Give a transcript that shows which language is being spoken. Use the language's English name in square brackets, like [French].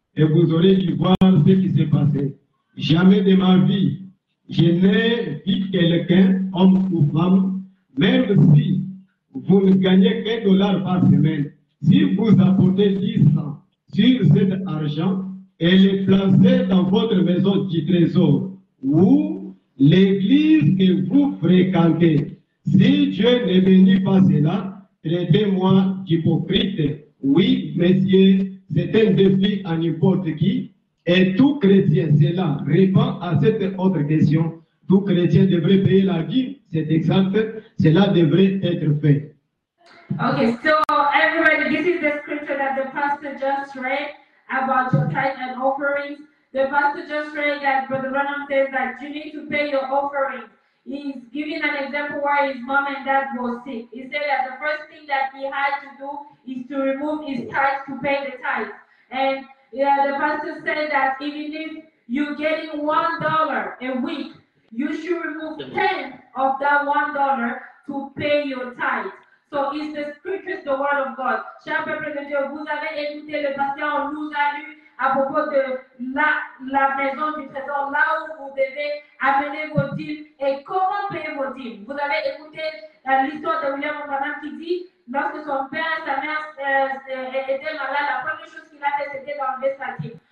[French] Et vous aurez dû voir ce qui s'est passé. Jamais de ma vie, je n'ai vu quelqu'un, homme ou femme, même si vous ne gagnez qu'$1 par semaine, si vous apportez 10 cents sur cet argent et les placez dans votre maison du trésor ou l'église que vous fréquentez, si Dieu ne bénit pas cela, traitez-moi d'hypocrite. Oui, messieurs, c'est un défi à n'importe qui. Et tout chrétien, cela répond à cette autre question. Tout chrétien devrait payer la dîme, c'est exact. Cela devrait être fait. [English] Okay, so everybody, this is the scripture that the pastor just read about your tithe and offerings. The pastor just read that Brother Branham says that you need to pay your offerings. He's giving an example where his mom and dad were sick. He said that the first thing that he had to do is to remove his tithe to pay the tithe. And the pastor said that even if you're getting $1 a week, you should remove 10 of that $1 to pay your tithe. So it's the scriptures, the word of God. [French] Cher peuple de Dieu, vous avez écouté le pasteur, nous a lu à propos de la maison du trésor, là où vous devez amener vos dîmes et comment payer vos dîmes. Vous avez écouté l'histoire de William Branham qui dit, lorsque son père et sa mère étaient malades, la première chose qu'il a fait, c'était d'enlever sa dîme.